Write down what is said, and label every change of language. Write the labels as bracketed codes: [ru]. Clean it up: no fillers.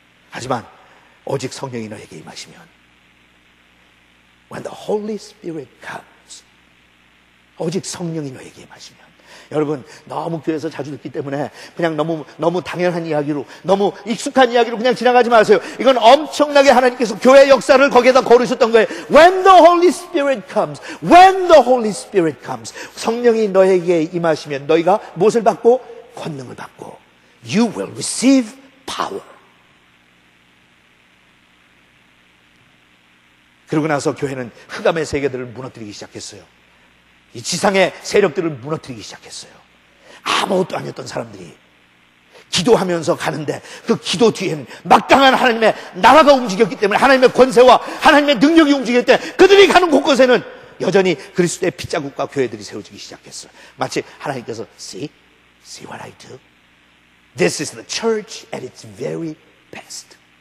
[ko] 하지만 오직 성령이 너에게 임하시면, [en] when the Holy Spirit comes, [ko] 오직 성령이 너에게 임하시면, 여러분 너무 교회에서 자주 듣기 때문에 그냥 너무 당연한 이야기로, 너무 익숙한 이야기로 그냥 지나가지 마세요. 이건 엄청나게 하나님께서 교회 역사를 거기에다 걸으셨던 거예요. [en] When the Holy Spirit comes, when the Holy Spirit comes, [ko] 성령이 너에게 임하시면 너희가 무엇을 받고? 권능을 받고, [en] you will receive power. [ko] 그러고 나서 교회는 흑암의 세계들을 무너뜨리기 시작했어요. 이 지상의 세력들을 무너뜨리기 시작했어요. 아무것도 아니었던 사람들이 기도하면서 가는데 그 기도 뒤에는 막강한 하나님의 나라가 움직였기 때문에, 하나님의 권세와 하나님의 능력이 움직였기 때문에 그들이 가는 곳곳에는 여전히 그리스도의 핏자국과 교회들이 세워지기 시작했어요. 마치 하나님께서 [en] see what I do? This is the church at its very best.